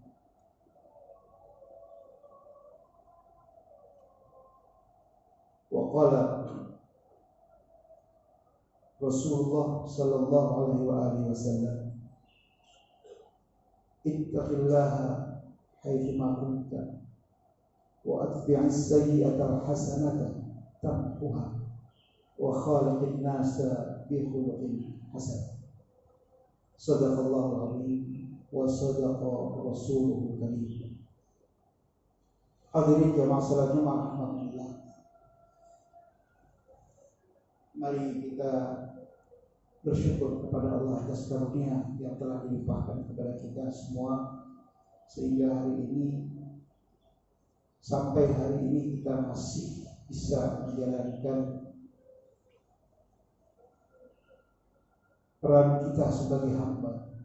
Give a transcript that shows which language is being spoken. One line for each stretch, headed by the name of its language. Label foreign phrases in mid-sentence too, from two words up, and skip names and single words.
Arabic: وقال رسول الله صلى الله عليه وآله وسلم، اتق الله حيثما كنت وأتبع السيئة الحسنة تمحها وخالق الناس بخلق حسن. صدق الله العظيم وصدق رسوله الكريم.
Indonesian: Hadirin jamaah salat Jumat rahmatullah. Mari kita bersyukur kepada Allah atas karunia yang telah dilimpahkan kepada kita semua, sehingga hari ini sampai hari ini kita masih bisa menjalankan peran kita sebagai hamba.